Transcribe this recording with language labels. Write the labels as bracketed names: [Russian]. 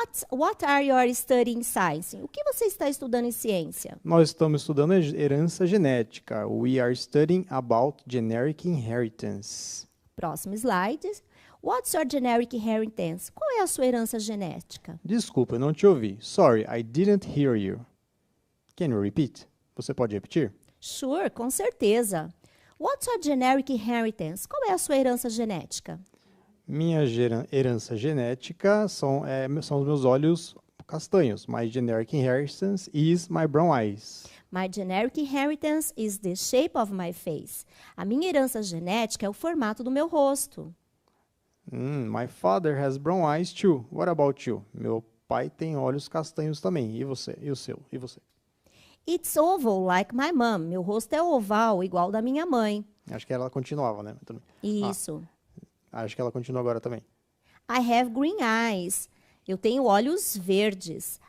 [English] What are you studying science? [Portuguese] O que você está estudando em ciência? Nós estamos estudando herança genética. [English] We are studying about generic inheritance. [Portuguese] Próximo slide. [English] What's your generic inheritance? [Portuguese] Qual é a sua herança genética? Desculpa, eu não te ouvi. [English] Sorry, I didn't hear you. Can you repeat? [Portuguese] Você pode repetir? [English] Sure, [Portuguese] com certeza. [English] What's your generic inheritance? [Portuguese] Qual é a sua herança genética? Minha herança genética são os meus olhos castanhos. [English] My generic inheritance is my brown eyes. My generic inheritance is the shape of my face. [Portuguese] A minha herança genética é o formato do meu rosto. [English] My father has brown eyes too. What about you? [Portuguese] Meu pai tem olhos castanhos também. E você? E o seu? E você? [English] It's oval like my mom. [Portuguese] Meu rosto é oval, igual da minha mãe. Acho que ela continuava, né? Isso. Acho que ela continua agora também. [English] I have green eyes. [Portuguese] Eu tenho olhos verdes.